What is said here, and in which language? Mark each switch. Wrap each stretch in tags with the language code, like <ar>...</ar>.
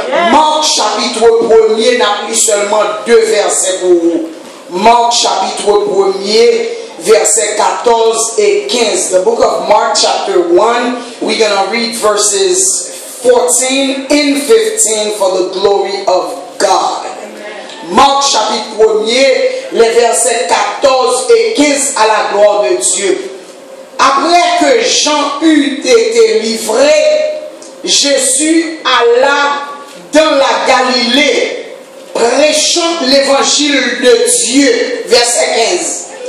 <fr>Marc chapitre 1er n'a pris seulement 2 versets pour vous. Marc chapitre 1er, versets 14 et 15.</fr> <en>The book of Mark chapter 1, we're going to read verses 14 and 15 for the glory of God.</en> <fr>Marc chapitre 1er, les versets 14 et 15 à la gloire de Dieu. Après que Jean eut été livré, Jésus alla dans la Galilée, prêchant l'évangile de Dieu. Verset 15.</fr>